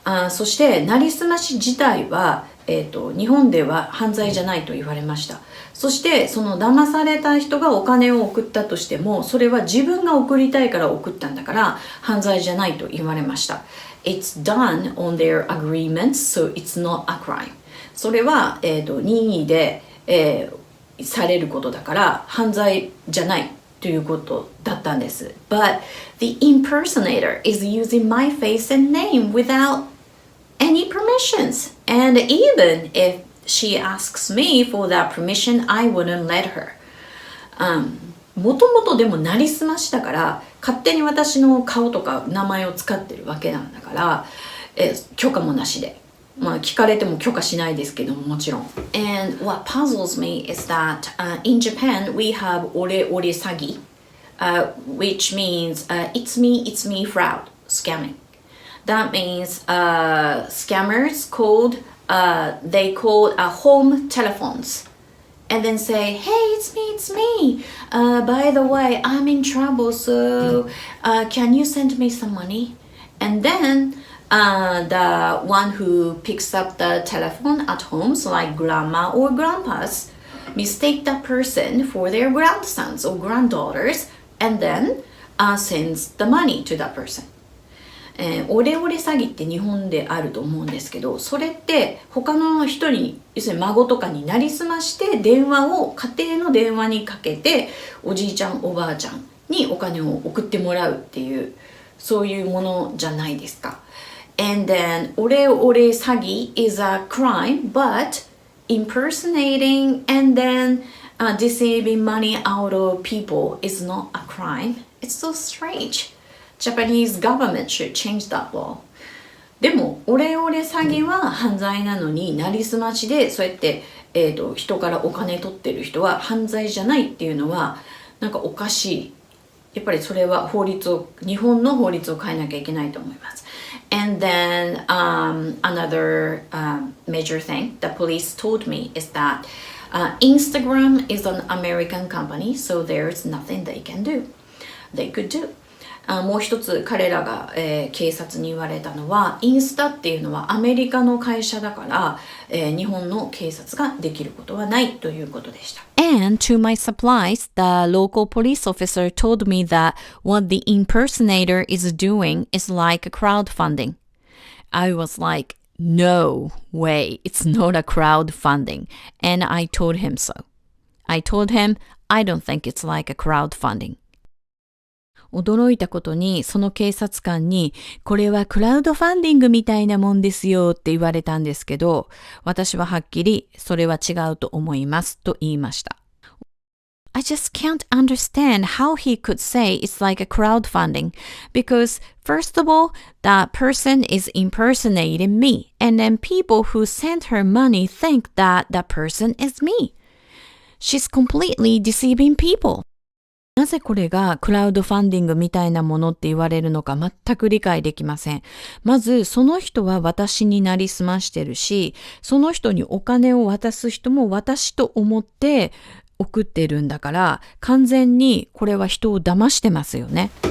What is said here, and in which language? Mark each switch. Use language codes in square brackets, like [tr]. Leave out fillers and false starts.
[ja] そしてなりすまし自体は、日本では犯罪じゃないと言われました。そしてその騙された人がお金を送ったとしても、それは自分が送りたいから送ったんだから犯罪じゃないと言われました。 [en] It's done on their agreements, so it's not a crime. [ja] それは、任意で、されることだから犯罪じゃないということだったんです。 [en] But the impersonator is using my face and name without any permissions. And even if she asks me for that permission, I wouldn't let her. [ja] もともとでもなりすましだから勝手に私の顔とか名前を使ってるわけなんだから、許可もなしで。聞かれても許可しないですけども、もちろん。 [en] And what puzzles me is that、in Japan we have オレオレ詐欺、which means、it's me fraud, scamming. That means scammers they called home telephones and then say, hey, it's me. By the way, I'm in trouble, so can you send me some money? And then the one who picks up the telephone at homes, like grandma or grandpas, mistake that person for their grandsons or granddaughters and then sends the money to that person. [ja] オレオレ詐欺って日本であると思うんですけど、それって他の人に、要するに孫とかになりすまして電話を家庭の電話にかけておじいちゃんおばあちゃんにお金を送ってもらうっていうそういうものじゃないですか。 [en] And then オレオレ詐欺 is a crime, but impersonating and then deceiving money out of people is not a crime. It's so strange.Japanese government should change that law. [ja] でもオレオレ詐欺は犯罪なのになりすましでそうやって、人からお金取ってる人は犯罪じゃないっていうのはなんかおかしい。やっぱりそれは日本の法律を変えなきゃいけないと思います。 [en] And then another major thing the police told me is that Instagram is an American company, so there's nothing they could do. [ja] もう一つ彼らが、警察に言われたのはインスタっていうのはアメリカの会社だから、日本の警察ができることはないということでした。 [en] And to my surprise, the local police officer told me that what the impersonator is doing is like crowdfunding. I was like, no way, it's not a crowdfunding. And I told him so. I told him, I don't think it's like a crowdfunding. [ja] 驚いたことにその警察官にこれはクラウドファンディングみたいなもんですよって言われたんですけど、私ははっきりそれは違うと思いますと言いました。 [en] I just can't understand how he could say it's like a crowdfunding because first of all, that person is impersonating me and then people who sent her money think that that person is me. She's completely deceiving people. [ja] なぜこれがクラウドファンディングみたいなものって言われるのか全く理解できません。まずその人は私になりすましてるし、その人にお金を渡す人も私と思って送ってるんだから完全にこれは人を騙してますよね。